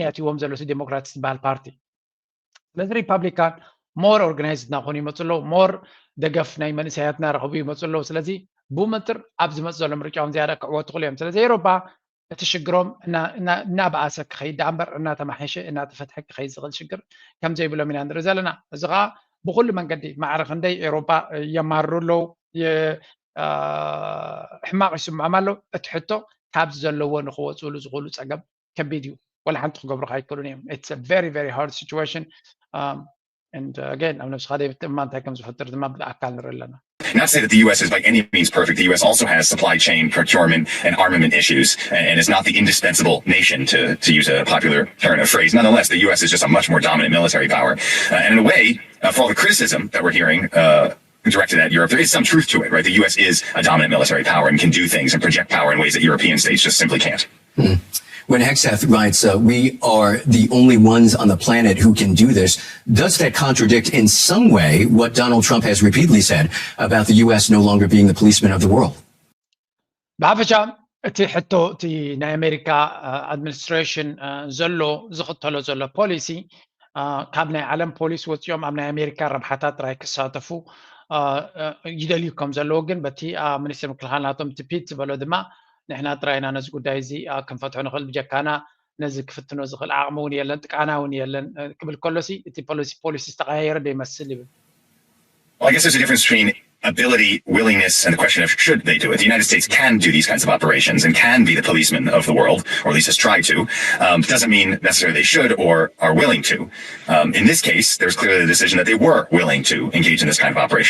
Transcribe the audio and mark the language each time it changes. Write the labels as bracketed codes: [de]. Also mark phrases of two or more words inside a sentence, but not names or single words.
[ti] ያትይዎም ዘሎ እቲ ዲሞክራትስ ዝበሃል ፓርቲ ስለዚ ሪፓብሊካን [en] more organized [ti] እናኾኑ ይመፁ ኣለዉ ሞር ደገፍ ናይ መንእሰያትና ረኸቡ ይመፁ ኣለዉ ስለዚ ብመጥር ኣብ ዝመፅ ዘሎ ምርጫውን ዝያዳ ክዕወት ትኽእሉ እዮም ስለዚ ኤውሮጳ እቲ ሽግሮም እናበኣሰ ክኸይድ እምበር እናተማሓየሸ እናተፈትሐ ክኸይድ ዝኽእል ሽግር ከም ዘይብሎም ኢና ንርኢ ዘለና እዚ ከዓ ብኩሉ መንገዲ ማዕረ ክንደይ ኤውሮጳ የማርሩ ኣለዉ ሕማቕ ይስምዖም ኣሎ እቲ ሕቶ ካብዚ ዘለዎ ንክወፅሉ ዝኽእሉ ፀገም ከቢድ እዩ ወላ ሓንቲ ክገብሩ ኣይክእሉን እዮም [en] it's a very very hard situation and again I'm not sure if the man comes with the map Not to say that the U.S. is by any means perfect. The U.S. also has supply chain, procurement, and armament issues, and is not the indispensable nation, to use a popular turn of phrase. Nonetheless, the U.S. is just a much more dominant military power. And in a way, for all the criticism that we're hearing directed at Europe, there is some truth to it, right? The U.S. is a dominant military power and can do things and project power in ways that European states just simply can't. When Hexeth writes, we are the only ones on the planet who can do this, does that contradict in some way what Donald Trump has repeatedly said about the U.S. no longer being the policeman of the world? [ti] ብሓፈሻ እቲ ሕቶ እቲ ናይ ኣሜሪካ ኣድሚኒስትሬሽን ዘሎ ዝኽተሎ ዘሎ ፖሊሲ ካብ ናይ ዓለም ፖሊስ ወፂኦም ኣብ ናይ ኣሜሪካ ረብሓታት ጥራይ ክሳተፉ ይደልዩ ከም ዘለዎ ግን በቲ ሚኒስትር ምክልኻል ናቶም እቲ ፒት ዝበሎ ድማ ንሕና ጥራይና ነዚ ጉዳይ እዚ ክንፈትሖ ንኽእል ብጀካና ነዚ ክፍትኖ ዝኽእል ዓቕሚ እውን የለን ጥቃና እውን የለን ክብል ከሎሲ እቲ ፖሊሲ ዝተቐያየረ ዶ ይመስል ይብል [en] Well, I guess there's a difference between ability, willingness, and the question of should they do it. The United States can do these kinds of operations and can be the policeman of the world, or at least has tried to. Doesn't mean necessarily they should or are willing to. In this case, there's clearly the decision that they were willing to engage in this kind of operation.